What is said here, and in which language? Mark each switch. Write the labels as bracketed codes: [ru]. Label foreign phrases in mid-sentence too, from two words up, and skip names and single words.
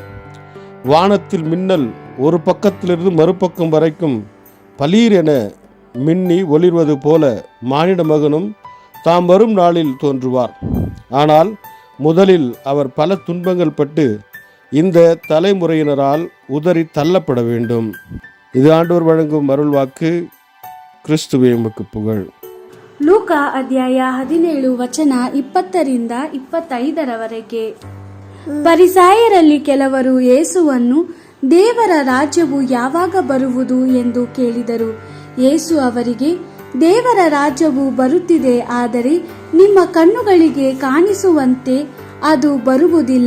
[ta] வானத்தில் மின்னல் ஒரு பக்கத்திலிருந்து மறுபக்கம் வரைக்கும் பலீர் என மின்னி ஒளிர்வது போல மானிட மகனும் தாம் வரும் நாளில் தோன்றுவார். ஆனால் முதலில் அவர் பல துன்பங்கள் பட்டு இந்த தலைமுறையினரால் உதறி தள்ளப்பட வேண்டும். இது ஆண்டவர் வழங்கும் அருள்வாக்கு. கிறிஸ்துவே உமக்கு புகழ். [kn] ಲೂಕ ಅಧ್ಯಾಯ 17 ವಚನ 20-25 ಪರಿಸಾಯರಲ್ಲಿ ಕೆಲವರು ಯೇಸುವನ್ನು ದೇವರ ರಾಜ್ಯವು ಯಾವಾಗ ಬರುವುದು ಎಂದು ಕೇಳಿದರು. ಯೇಸು ಅವರಿಗೆ, ದೇವರ ರಾಜ್ಯವು ಬರುತ್ತಿದೆ, ಆದರೆ ನಿಮ್ಮ ಕಣ್ಣುಗಳಿಗೆ ಕಾಣಿಸುವಂತೆ ಅದು ಬರುವುದಿಲ್ಲ.